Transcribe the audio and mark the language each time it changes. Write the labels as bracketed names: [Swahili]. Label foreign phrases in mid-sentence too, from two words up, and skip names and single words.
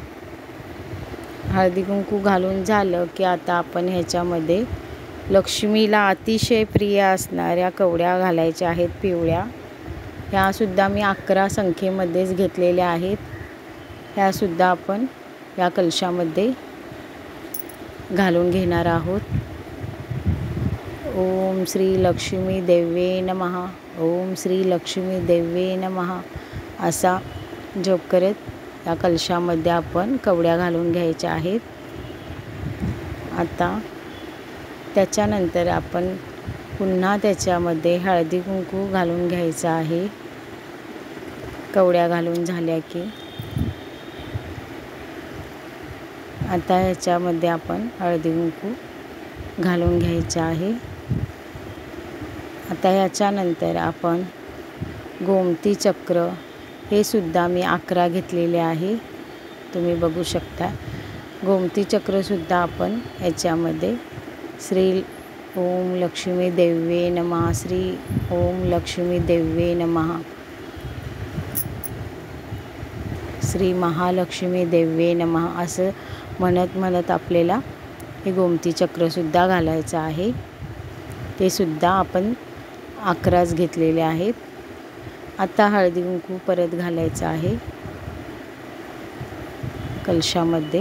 [Marathi] हळदी कुंकू घालून झालं की आता आपण ह्याच्यामध्ये लक्ष्मीला अतिशय प्रिय असणाऱ्या कवड्या घालायच्या आहेत पिवळ्या. ह्यासुद्धा मी 11 संख्येमध्येच घेतलेल्या आहेत. ह्यासुद्धा आपण या कलशामध्ये घालून घेणार आहोत. [Sanskrit] ओम श्री लक्ष्मी देवे नमः, ओम श्री लक्ष्मी देवे नमः [Marathi] असा जप करत या कलशामध्ये आपण कवड्या घालून घ्यायच्या आहेत. आता त्याच्यानंतर आपण पुन्हा त्याच्यामध्ये हळदी कुंकू घालून घ्यायचं आहे. कवड्या घालून झाल्या की आता ह्याच्यामध्ये आपण हळदी कुंकू घालून घ्यायचं आहे. आता ह्याच्यानंतर आपण गोमती चक्र हे सुद्धा मी 11 घेतलेले आहे. तुम्ही बघू शकता. गोमती चक्रसुद्धा आपण याच्यामध्ये [Sanskrit] श्री ओम लक्ष्मी देवे नमः, श्री ओम लक्ष्मी देवे नमः, श्री महालक्ष्मी देवे नमः [Marathi] असं म्हणत आपल्याला हे गोमती चक्रसुद्धा घालायचं आहे. ते सुद्धा आपण 11च घेतलेले आहेत. आता हळदी कुंकू परत घालायचं आहे कलशामध्ये.